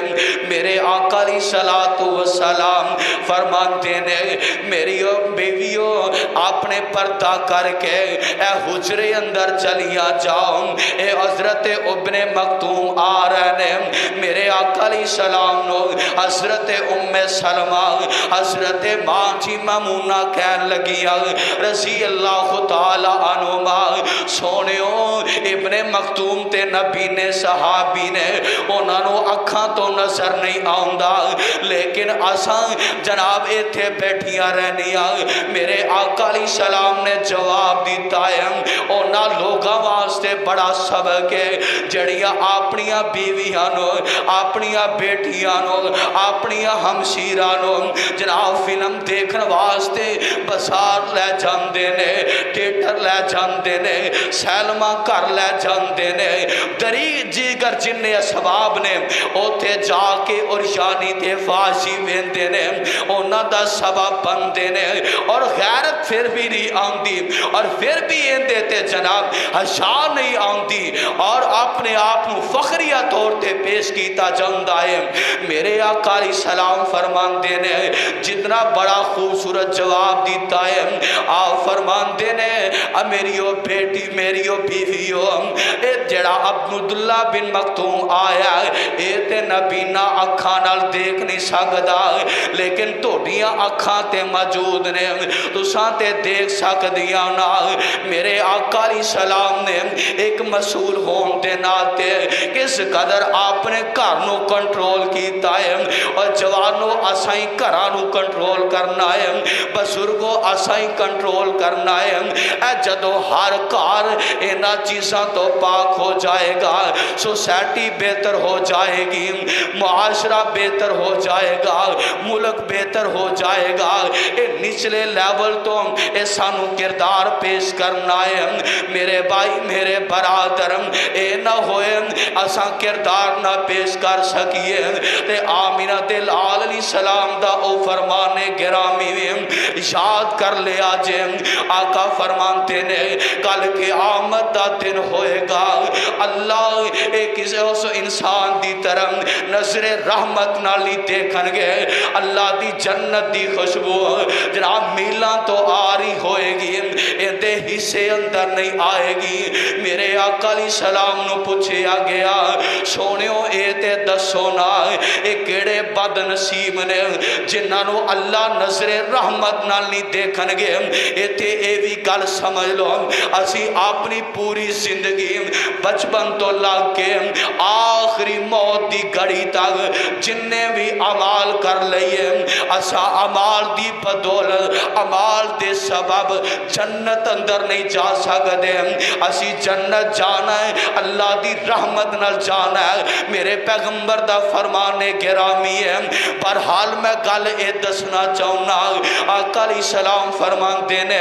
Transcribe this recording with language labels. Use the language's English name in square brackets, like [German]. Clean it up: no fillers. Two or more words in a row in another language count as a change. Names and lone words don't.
[Punjabi] میرے آقا [Arabic] علیہ السلام [Punjabi] فرماندے نے، میری بیویو اپنے پردہ کر کے اے حجرے اندر چلیا جاؤ، اے حضرت ابن مکتوم آ رہے ہیں۔ میرے آقا [Arabic] علیہ السلام [Punjabi] نو حضرت ام سلمہ حضرت ماں جی مامونہ کہن لگیا [Arabic] رضی اللہ تعالی عنہما، [Punjabi] سونیوں ابن مکتوم تے نبی نے صحابی نے انہاں نو اکھاں تو نظر نہیں آؤندا، لیکن اساں جناب ایتھے بیٹھیاں رہنیاں۔ میرے آقا [Arabic] علیہ السلام [Punjabi] نے جواب دیتا ہے، انہاں لوگاں واسطے بڑا سبق ہے جڑیاں اپنیاں بیویاں نو، اپنیاں بیٹیاں نو، اپنیاں ہمشیراں نو جناب فلم دیکھن واسطے بازار لے جاندے نے، تھیٹر لے جاندے نے، سینما گھر لے جاندے نے، دری جیگر جن اسباب نے اوتھے جا کے اور یعنی تے فاشی ویندے نے، انہاں دا سبب بندے نے، اور غیرت پھر بھی نہیں آندی، اور پھر بھی اندے تے جناب حشا نہیں آندی، اور اپنے آپ نو فخریہ طور تے پیش کیتا جاندہ ہے۔ میرے آقا [Arabic] علیہ السلام [Punjabi] فرماندے نے، جتنا بڑا خوبصورت جواب دیتا ہے، آپ فرماندے نے، میریو بیٹی میریو بیویو، اے جڑا عبداللہ بن مکتوم آیا اے تے نبی نہ اکھاں نال دیکھ نہیں سکدا، لیکن توڑیاں اکھاں تے موجود نے، تساں تے دیکھ سکدیاں نا۔ میرے آقا [Arabic] علیہ السلام [Punjabi] نے ایک مسئول ہون دے ناتے کس قدر آپ نے گھرنو کنٹرول کیتا ہے، اور جوانو اسائیں گھرانو کنٹرول کرنا ہے، بزرگو اسائیں کنٹرول کرنا ہے۔ اے جدو ہر گھر اینا چیزاں تو پاک ہو جائے گا، سوسائٹی بہتر ہو جائے گی، معاشرہ بہتر ہو جائے گا، ملک بہتر ہو جائے گا۔ اے نچلے لیول تو اے سانو کردار پیش کرنا ہے۔ میرے بھائی میرے برادر، اے نہ ہوئے اساں کردار نہ پیش کر سکیے تے آمینہ دلال [Arabic] علیہ السلام [Punjabi] دا او فرمانے گرامی یاد کر لیا جے۔ آقا فرمانتے نے کل کے آمد دا دن ہوئے گا، اللہ ایک کسی اس انسان دی طرف نظر رحمت نالی دیکھن گے اللہ دی جنت دی خوشبو جناب میلاں تو آ رہی ہوئے گی اندے حصے اندر نہیں آئے گی میرے آقا [Arabic] علیہ السلام [Punjabi] نو پوچھیا گیا سونیو اے تے دسو نا اے کیڑے بد نصیب نے جنہاں نو اللہ نظر رحمت نال نہیں دیکھن گے اے تے اے بھی گل سمجھ لو اسی اپنی پوری زندگی بچپن تو لگ کے آخری موت دی گھڑی تک جننے بھی عمال کر لئیے اسا عمال دی بدولت عمال دے سبب جنت اندر نہیں جا سکتے اسی جنت جانا ہے اللہ دی رحمت نال جانا ہے میرے پیغمبر دا فرمان گرامی ہے پر حال میں گل اے دسنا چاہنا آقا [Arabic] علیہ السلام [Punjabi] فرمان دینے